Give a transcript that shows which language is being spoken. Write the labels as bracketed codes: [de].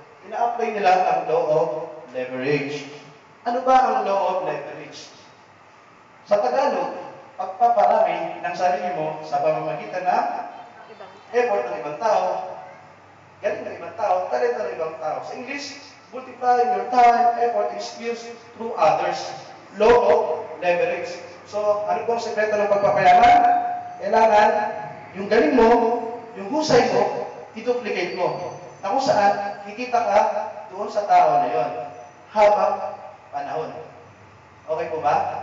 [tl] Ina-apply nila ang law of leverage. Ano ba ang law of leverage? Sa Tagalog, pagpaparami ng sarili mo sa pamamagitan ng effort ng ibang tao galing ng ibang tao, talento ng ibang tao. Sa [en] English, multiply your time, effort, and skills through others. Law of leverage. [tl] So, ano pong sekreto ng pagpapayaman? Kailangan yung galing mo, yung husay mo, i-duplicate mo. Na kung saan, kikita ka doon sa tao na yon habang panahon. Okay po ba?